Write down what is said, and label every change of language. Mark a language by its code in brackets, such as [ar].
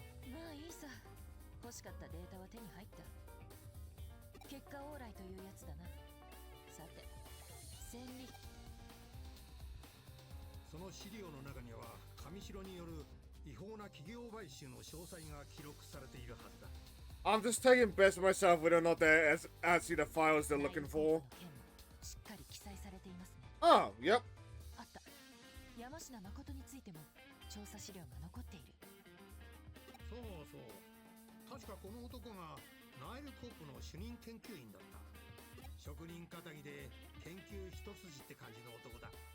[ja] まあいいさ。欲しかったデータは手に入った。結果オーライというやつだな。さて、戦利品。その資料の中には上白による違法な企業買収の詳細が記録されているはずだ。 [en] I'm just taking bets myself whether or not they're actually the files they're looking for. [ja] しっかり記載されていますね。 [en] Oh, yep. [ja] あった。山科誠についても調査資料が残っている。そうそう。確かこの男がナイルコープの主任研究員だった。職人気質で研究一筋って感じの男だ。